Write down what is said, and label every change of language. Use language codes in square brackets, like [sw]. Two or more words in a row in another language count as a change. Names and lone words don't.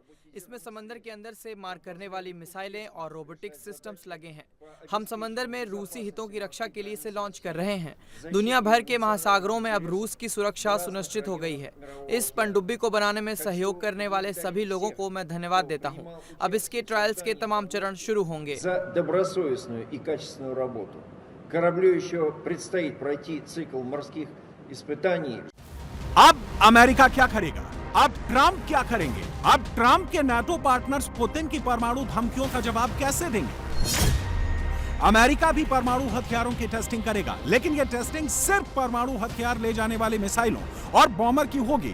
[hi] इसमें समंदर के अंदर से मार करने वाली मिसाइलें और रोबोटिक सिस्टम्स लगे हैं। हम समंदर में रूसी हितों की रक्षा के लिए इसे लॉन्च कर रहे हैं। दुनिया भर के महासागरों में अब रूस की सुरक्षा सुनिश्चित हो गई है। इस पनडुब्बी को बनाने में सहयोग करने वाले सभी लोगों को मैं धन्यवाद देता हूँ। अब इसके ट्रायल्स के तमाम चरण शुरू होंगे। [ru] Кораблю еще предстоит пройти цикл морских испытаний. [hi] अब अमेरिका क्या करेगा? अब ट्रंप क्या करेंगे? अब ट्रंप के नाटो पार्टनर्स पुतिन की परमाणु धमकियों का जवाब कैसे देंगे? अमेरिका भी परमाणु हथियारों की टेस्टिंग करेगा, लेकिन यह टेस्टिंग सिर्फ परमाणु हथियार ले जाने वाले मिसाइलों और बॉम्बर की होगी।